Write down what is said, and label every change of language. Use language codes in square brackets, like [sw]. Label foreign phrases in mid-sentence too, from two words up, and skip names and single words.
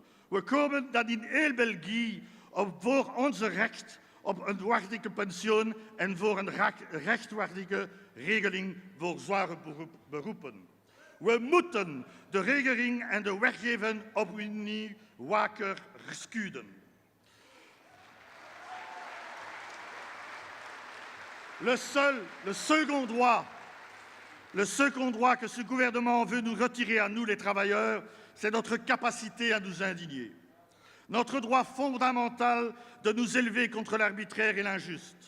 [nl] We komen dan in heel België voor onze recht op een waardige pensioen en voor een rechtvaardige regeling voor zware beroepen. We moeten de regering en de wetgeving opnieuw wakker schudden. [fr] Le second droit que ce gouvernement veut nous retirer à nous, les travailleurs, c'est notre capacité à nous indigner. Notre droit fondamental de nous élever contre l'arbitraire et l'injuste.